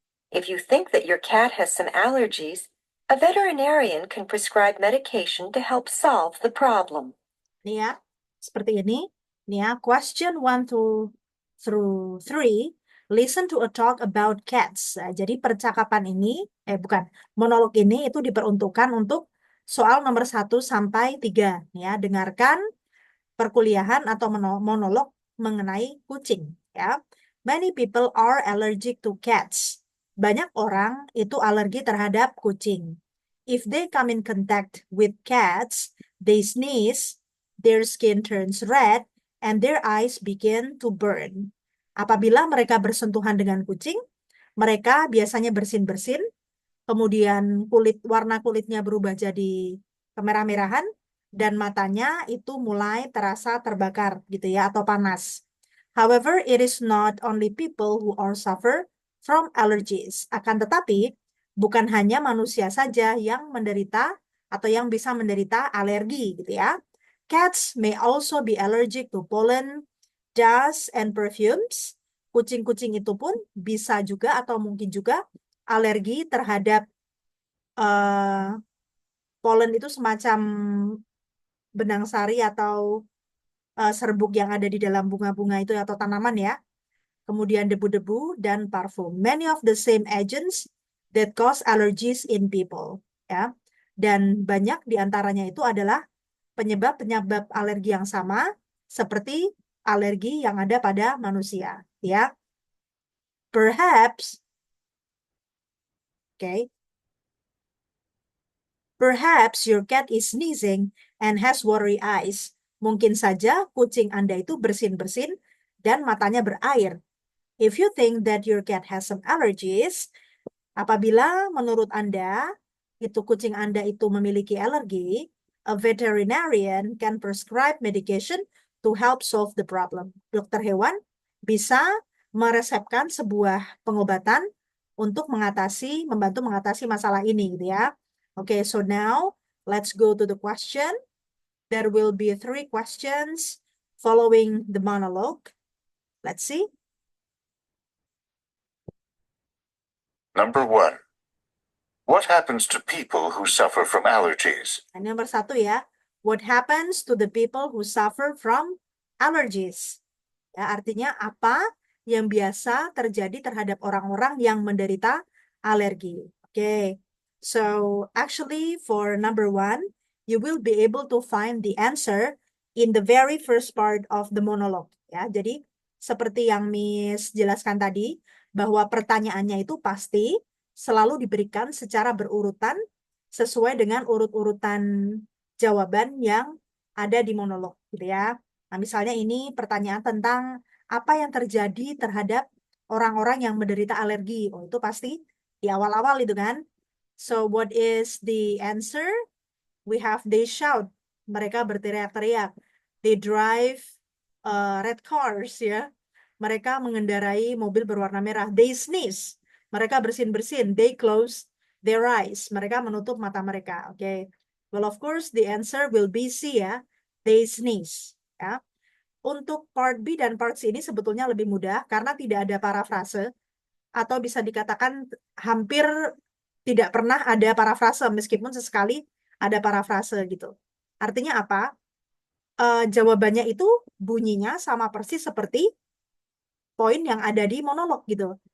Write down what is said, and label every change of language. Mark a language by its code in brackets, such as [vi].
[en] If you think that your cat has some allergies, a veterinarian can prescribe medication to help solve the problem. [id] Nih ya, seperti ini. Nih ya, [en] question 1 through 3. Listen to a talk about cats. [id] Nah, jadi percakapan ini, bukan, monolog ini itu diperuntukkan untuk soal nomor 1 sampai 3. Ya, dengarkan perkuliahan atau monolog mengenai kucing. [en] Ya, many people are allergic to cats. [id] Banyak orang itu alergi terhadap kucing. [en] If they come in contact with cats, they sneeze, their skin turns red, and their eyes begin to burn. [id] Apabila mereka bersentuhan dengan kucing, mereka biasanya bersin-bersin, kemudian warna kulitnya berubah jadi kemerah-merahan, dan matanya itu mulai terasa terbakar gitu ya, atau panas. [en] However, it is not only people who are suffer from allergies. [id] Akan tetapi, bukan hanya manusia saja yang menderita atau yang bisa menderita alergi gitu ya. [en] Cats may also be allergic to pollen, dust, and perfumes. [id] Kucing-kucing itu pun bisa juga atau mungkin juga alergi terhadap polen itu semacam benang sari atau serbuk yang ada di dalam bunga-bunga itu atau tanaman ya. Kemudian debu-debu dan parfum. [en] Many of the same agents that cause allergies in people. Ya. [id] Dan banyak diantaranya itu adalah penyebab-penyebab alergi yang sama seperti alergi yang ada pada manusia. Ya. Perhaps Okay. [en] Perhaps your cat is sneezing and has watery eyes. [id] Mungkin saja kucing Anda itu bersin-bersin dan matanya berair. [en] If you think that your cat has some allergies, [id] apabila menurut Anda itu kucing Anda itu memiliki alergi, [en] a veterinarian can prescribe medication to help solve the problem. [id] Dokter hewan bisa meresepkan sebuah pengobatan untuk membantu mengatasi masalah ini, gitu ya. [en] Okay, so now let's go to the question. There will be 3 questions following the monologue. Let's see. Number 1. What happens to people who suffer from allergies? [id] Ini nomor 1 ya. [en] What happens to the people who suffer from allergies? [id] Ya, artinya apa yang biasa terjadi terhadap orang-orang yang menderita alergi. Okay. [en] So actually for number 1, you will be able to find the answer in the very first part of the monologue. [id] Ya, jadi seperti yang Miss jelaskan tadi, bahwa pertanyaannya itu pasti selalu diberikan secara berurutan sesuai dengan urut-urutan jawaban yang ada di monolog, gitu ya. Nah, misalnya ini pertanyaan tentang apa yang terjadi terhadap orang-orang yang menderita alergi. Oh, itu pasti di awal-awal itu kan. [en] So, what is the answer? We have they shout. [id] Mereka berteriak-teriak. [en] They drive red cars, ya. [id] Mereka mengendarai mobil berwarna merah. [en] They sneeze. [id] Mereka bersin-bersin. [en] They close their eyes. [id] Mereka menutup mata mereka. Oke. Okay. [en] Well, of course, the answer will be C, ya. They sneeze. Ya. [id] Untuk part B dan part C ini sebetulnya lebih mudah karena tidak ada parafrase atau bisa dikatakan hampir tidak pernah ada parafrase meskipun sesekali ada parafrase gitu. Artinya apa? Jawabannya itu bunyinya sama persis seperti poin yang ada di monolog gitu.